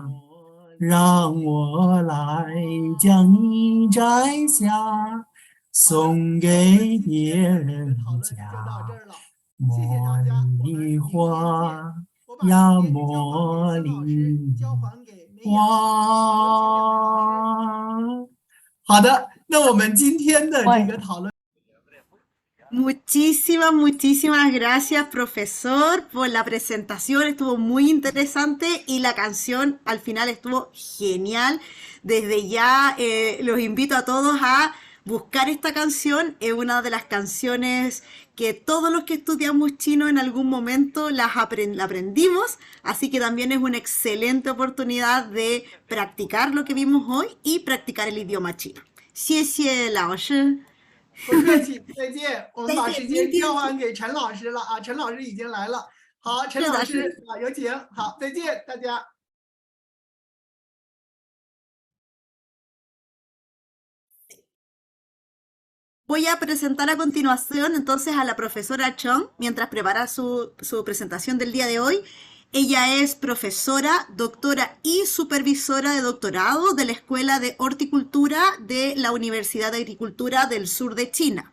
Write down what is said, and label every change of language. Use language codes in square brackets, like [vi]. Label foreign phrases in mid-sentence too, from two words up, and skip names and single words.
[zh] 让我来将你摘下，送给别人家。茉莉花呀，茉莉花。好的，那我们今天的这个讨论。 [es] Muchísimas gracias, profesor, por la presentación. Estuvo muy interesante y la canción al final estuvo genial. Desde ya los invito a todos a buscar esta canción. Es una de las canciones que todos los que estudiamos chino en algún momento la aprendimos. Así que también es una excelente oportunidad de practicar lo que vimos hoy y practicar el idioma chino. [zh] 谢谢老师。不客气，再见。我们把时间交还给陈老师了啊，陈老师已经来了。好，陈老师啊，有请。好，再见，大家。 [es] Voy a presentar a continuación entonces a la profesora Chong mientras prepara su presentación del día de hoy. Ella es profesora, doctora y supervisora de doctorado de la Escuela de Horticultura de la Universidad de Agricultura del Sur de China.